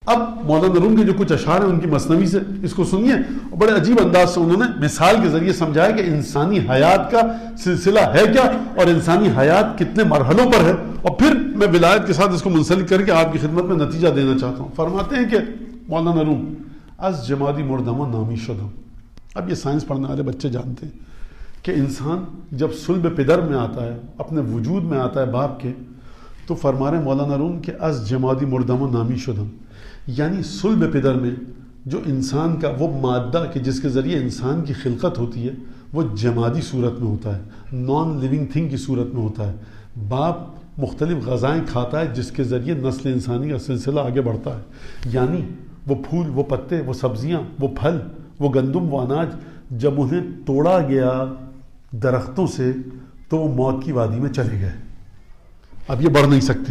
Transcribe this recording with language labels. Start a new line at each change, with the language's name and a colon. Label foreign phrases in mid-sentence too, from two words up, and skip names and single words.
Urdu: اب مولانا روم کے جو کچھ اشعار ہیں ان کی مثنوی سے اس کو سنیے، اور بڑے عجیب انداز سے انہوں نے مثال کے ذریعے سمجھایا کہ انسانی حیات کا سلسلہ ہے کیا اور انسانی حیات کتنے مرحلوں پر ہے، اور پھر میں ولایت کے ساتھ اس کو منسلک کر کے آپ کی خدمت میں نتیجہ دینا چاہتا ہوں۔ فرماتے ہیں کہ مولانا روم
Persian: از جمادی مردم و نامی شدم،
Urdu: اب یہ سائنس پڑھنے والے بچے جانتے ہیں کہ انسان جب صلب پدر میں آتا ہے، اپنے وجود میں آتا ہے باپ کے، تو فرما رہے ہیں مولانا روم کہ
Persian: از جمادی مردم و نامی شدم،
Urdu: یعنی صلب پدر میں جو انسان کا وہ مادہ کہ جس کے ذریعے انسان کی خلقت ہوتی ہے وہ جمادی صورت میں ہوتا ہے،
English: non living thing
Urdu: کی صورت میں ہوتا ہے۔ باپ مختلف غذائیں کھاتا ہے جس کے ذریعے نسل انسانی کا سلسلہ آگے بڑھتا ہے، یعنی وہ پھول، وہ پتے، وہ سبزیاں، وہ پھل، وہ گندم، وہ اناج جب انہیں توڑا گیا درختوں سے تو وہ موت کی وادی میں چلے گئے، اب یہ بڑھ نہیں سکتے۔